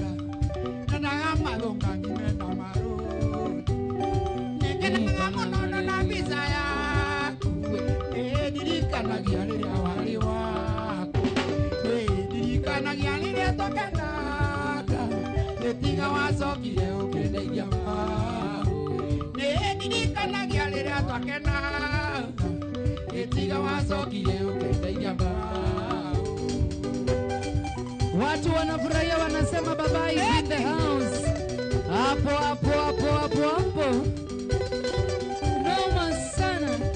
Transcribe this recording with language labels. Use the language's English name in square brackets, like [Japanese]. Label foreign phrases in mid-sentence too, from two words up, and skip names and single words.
[Kikuyu] ndenaga mathũka ngimena marũthi nĩngenaga mũno na mbica yaku ndirikanagia rĩrĩa warĩ waku ndirikanagia rĩrĩa twakenaga ĩtiga wacokire ũkĩndeithia mbaũ nĩndirikanagia rĩrĩa twakenaga ĩtiga wacokire ũkĩndeithia mbaũ. [Swahili] Watu wanafurahia wanasema baba [English] is in the house. [Swahili] Hapo hapo hapo hapo hapo. Noma sana.